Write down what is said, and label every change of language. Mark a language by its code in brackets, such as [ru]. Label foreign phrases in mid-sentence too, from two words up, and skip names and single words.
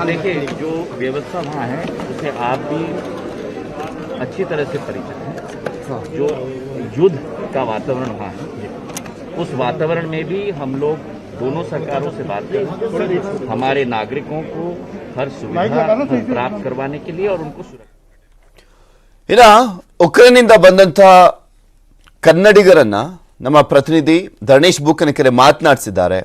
[hi] देखिए, जो व्यवस्था वहाँ है उसे आप भी अच्छी तरह से परिचित हैं. जो युद्ध का वातावरण वहाँ है, उस वातावरण में भी हम लोग दोनों सरकारों से बात कर हमारे नागरिकों को हर सुविधा प्राप्त करवाने के लिए और उनको सुरक्षित. [kn] ಇನ್ನು ಉಕ್ರೇನ್ನಿಂದ ಬಂದಂತ ಕನ್ನಡಿಗರನ್ನ ನಮ್ಮ ಪ್ರತಿನಿಧಿ ಧರಣೇಶ್ ಬೂಕನಕೆರೆ ಮಾತನಾಡಿಸಿದ್ದಾರೆ.